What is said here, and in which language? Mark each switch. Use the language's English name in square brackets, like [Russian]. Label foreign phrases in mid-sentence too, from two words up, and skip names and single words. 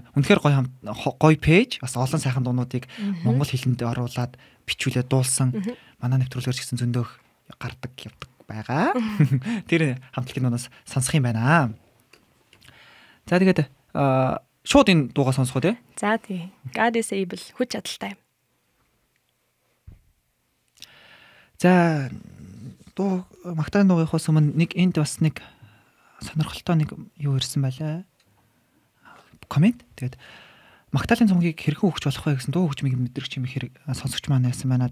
[Mongolian] Үнэхээр гоё пэйж. Бас олон сайхан дуунуудыг монгол хэлэнд оруулаад бичүүлээд дуулсан. Манай нэвтрүүлгээр ч гэсэн зөндөөх гардаг явдаг байгаа. Тэр хамтлагийн дуунаас сонсох юм байна. За тэгээд шууд энэ дуугаа сонсох үү те? За тий. [English] God is able [Mongolian] хүч чадалтай. За дуу магтаалын дуугийнхоос өмнө нэг энд бас нэг сонирхолтой нэг юу ирсэн байлаа. Коммент. Тэгээд магтаалын цомгийг хэрхэн өгч болох вэ гэсэн дуу хөгжмийг мэдрэгч юм хэрэг сонсогч маань яасан байна.